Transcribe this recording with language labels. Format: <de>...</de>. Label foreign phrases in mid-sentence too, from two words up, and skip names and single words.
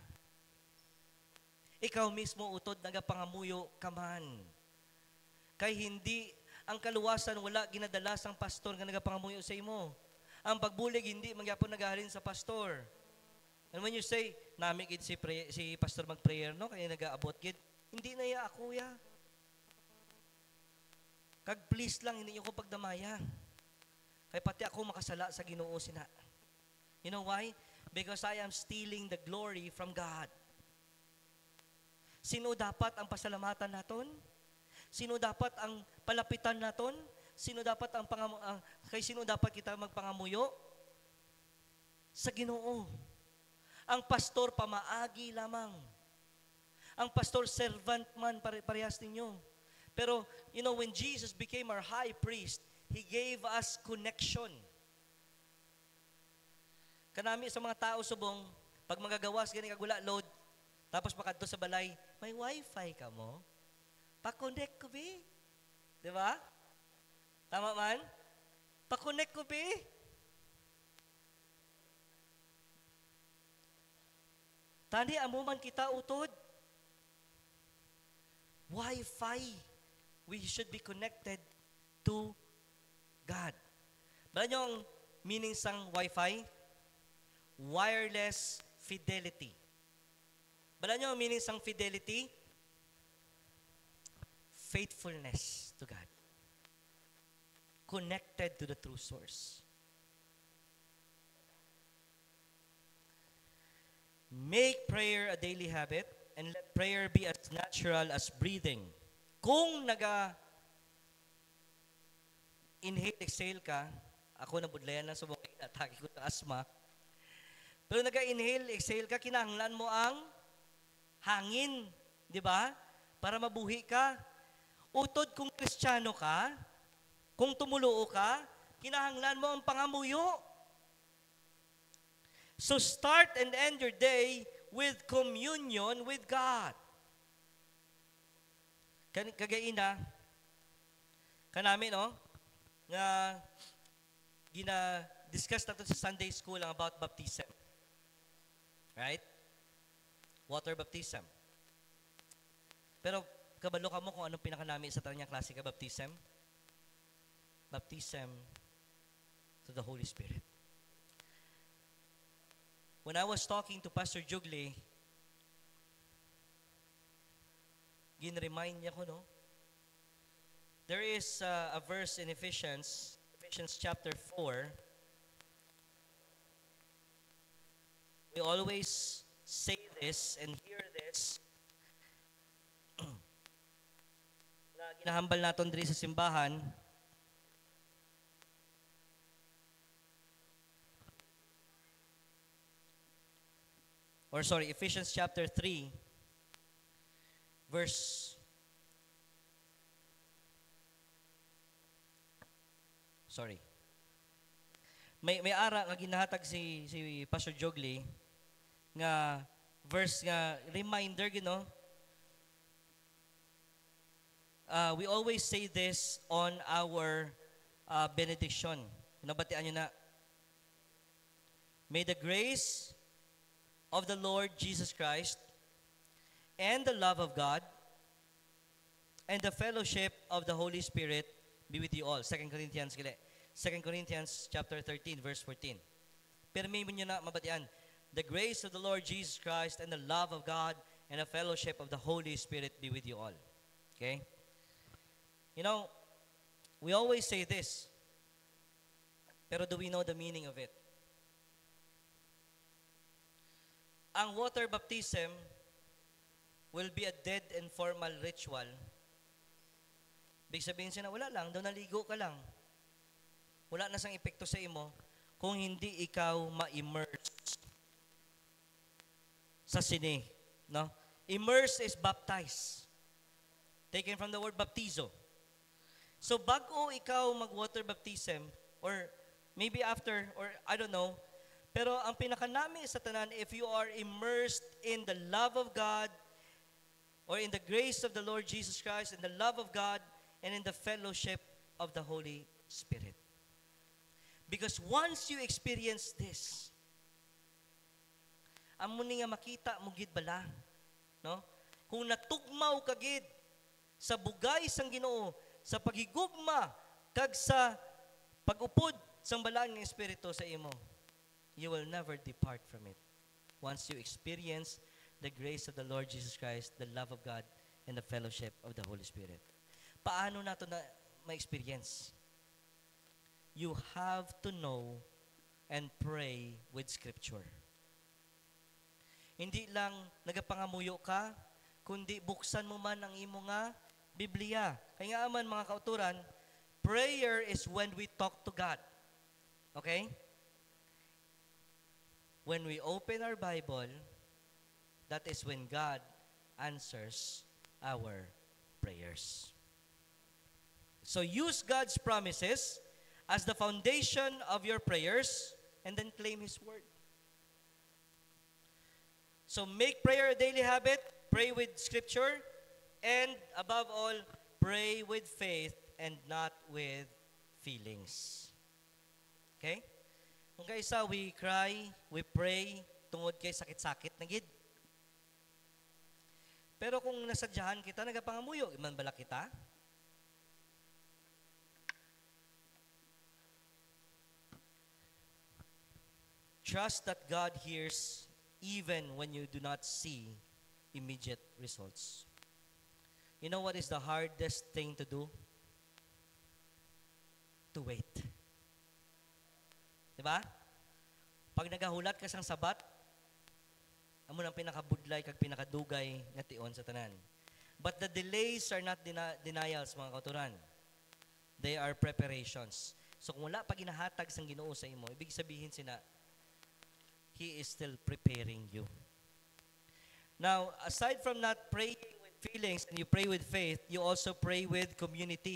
<hil>Ikaw mismo utod nagapangamuyo ka man. Kay hindi, ang kaluwasan wala ginadala sang pastor nga nagapangamuyo sa imo. Ang pagbulig hindi magyapon nagahalin sa pastor.</hil> <en>And when you say,</en> <hil>nami gid si pastor mag-prayer, no? Kaya nagaabot gid, hindi na ya ako ya. Kag please lang, hindi nyo ko pagdamaya. Kaya pati ako makasala sa Ginoo sina.</hil> <en>You know why? Because I am stealing the glory from God.</en> <hil>Sino dapat ang pasalamatan naton? Sino dapat ang palapitan naton? Sino dapat kay sino dapat kita magpangamuyo? Sa Ginoo. Ang pastor pamaagi lamang. Ang pastor servant man parehas ninyo. Pero,</hil> <en>you know, when Jesus became our high priest, He gave us connection.</en> <hil>Kanami sa mga tao subong, pag magagawas, gani kagula load, tapos makadto sa balay, may wifi ka mo? Pa-connect ko, be? Di ba? Tama man? Pa-connect ko, be? Tani, amuman kita utod. Wi-Fi.</hil> <en>We should be connected to God.</en> <hil>Bala nyo ang meaning sang Wi-Fi?</hil> <en>Wireless fidelity.</en> <hil>Bala nyo ang meaning sang fidelity?</hil> <en>Faithfulness to God. Connected to the true source. Make prayer a daily habit And let prayer be as natural as breathing.</en> <hil>Kung inhale, exhale ka, ako nabudlayan lang sa mga atake ko ng asma, pero inhale, exhale ka, kinahanglan mo ang hangin, di ba? Para mabuhi ka. Utod kung Kristiyano ka, kung tumuluo ka, kinahanglan mo ang pangamuyo.</hil> <en>So start and end your day with communion with God.</en> <hil>Kagaina, kanami, no? Nga, discuss natin sa</hil> <en>Sunday school</en> <hil>ang about baptism.</hil> <en>Right? Water baptism.</en> <hil>Pero, kabalo ka mo kung anong pinakanami sa tanyang klase ka baptism?</hil> <en>Baptism to the Holy Spirit. When I was talking to Pastor Jugli,</en> <hil>gin-remind niya ko, no?</hil> <en>There is a verse in Ephesians chapter 4. We always say this and hear this.</en> <hil>Na ginahambal naton diri sa simbahan. Ephesians chapter 3, May ara nga ginahatag si Pastor Jogli nga verse nga reminder,</hil> <en>we always say this on our benediction.</en> <hil>Nabatian nyo na.</hil> <en>May the grace of the Lord Jesus Christ and the love of God and the fellowship of the Holy Spirit be with you all. 2 Corinthians chapter 13, verse 14.</en> <hil>Permi mo nyo na mabatian.</hil> <en>The grace of the Lord Jesus Christ and the love of God and the fellowship of the Holy Spirit be with you all. Okay? We always say this, pero do we know the meaning of it? Ang water baptism will be a dead and formal ritual.</en> <tl>Ibig sabihin</tl> <hil>siya na wala lang, daw naligo ka lang. Wala na sang epekto sa imo kung hindi ikaw ma-immerse sa sine.</hil> <en>No? Immerse is baptize. Taken from the word baptizo. So</en> <hil>bago ikaw mag-water baptism,</hil> <en>or maybe after, or I don't know,</en> <hil>pero ang pinakanami sa tanan,</hil> <en>if you are immersed in the love of God, or in the grace of the Lord Jesus Christ, in the love of God, and in the fellowship of the Holy Spirit. Because once you experience this,</en> <hil>amo ni nga makita mo gid bala, no? Kung natugmaw ka gid sa bugay sang Ginoo, sa paghigugma kag sa pag-upod sang balaan nga espiritu sa imo,</hil> <en>you will never depart from it. Once you experience the grace of the Lord Jesus Christ, the love of God, and the fellowship of the Holy Spirit.</en> <hil>Paano nato na ma-experience?</hil> <en>You have to know and pray with Scripture.</en> <hil>Hindi lang nagapangamuyo ka, kundi buksan mo man ang imo nga Biblia. Kaya nga man mga kauturan,</hil> <en>prayer is when we talk to God. Okay? When we open our Bible, that is when God answers our prayers. So use God's promises as the foundation of your prayers and then claim His word. So make prayer a daily habit, pray with Scripture, and above all, pray with faith and not with feelings. Okay?</en> <hil>Kung kaysa</hil> <en>we cry, we pray,</en> <hil>tungod kay sakit-sakit na gid. Pero kung nasadyahan kita, nagapangamuyo, iman bala kita?</hil> <en>Trust that God hears even when you do not see immediate results. You know what is the hardest thing to do? To wait. Diba?</en> <hil>Pag nagahulat ka sang sabat, Amo nang pinakabudlay kag pinakadugay nga tion sa tanan.</hil> <en>But the delays are not denials,</en> <hil>mga kauturan.</hil> <en>They are preparations.</en> <hil>So kung wala pa ginahatag sang Ginoo sa imo,</hil> <tl>ibig sabihin</tl> <hil>sina,</hil> <en>He is still preparing you. Now, aside from not praying with feelings and you pray with faith, you also pray with community.</en>